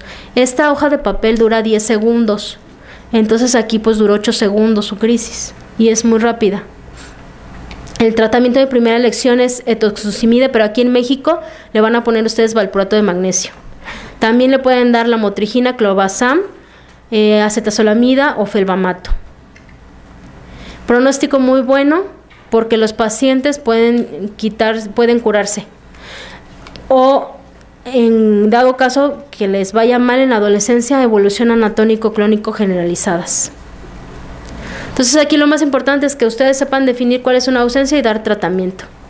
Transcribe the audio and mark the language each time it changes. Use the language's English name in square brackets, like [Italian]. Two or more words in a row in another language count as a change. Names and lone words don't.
[Spanish] Esta hoja de papel dura 10 segundos. Entonces aquí pues duró 8 segundos su crisis y es muy rápida. El tratamiento de primera elección es etoxucimide, pero aquí en México le van a poner ustedes valproato de magnesio. También le pueden dar la motrigina, clobazam, acetazolamida o felbamato. Pronóstico muy bueno porque los pacientes pueden curarse. O en dado caso que les vaya mal en la adolescencia, evolucionan a tónico-clónico generalizadas. Entonces aquí lo más importante es que ustedes sepan definir cuál es una ausencia y dar tratamiento.